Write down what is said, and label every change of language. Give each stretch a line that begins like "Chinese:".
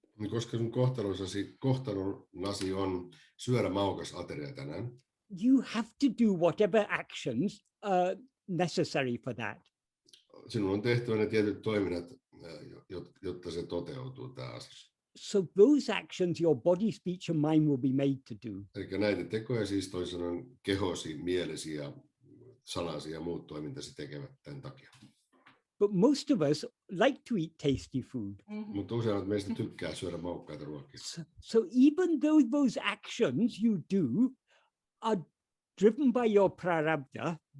Finnish: koska sun kohtalonasi on syödä maukas ateria tänään,
English: you have to do whatever actions are necessary for that.
Finnish: Sinun on tehtävä ne tietyt toiminnat, jotta se toteutuu tämä asia.
English: So those actions your body, speech and mind will be made to do.
Finnish: Eli näitä tekoja siis toisin sanoen kehosi, mielesi ja sanasi ja muut toimintasi tekevät tämän takia.
English: But most of us like to eat tasty food.
Finnish: Mutta useimmat meistä tykkää syödä maukkaita ruokia.
English: So even though those actions you do are driven by your prarabdha,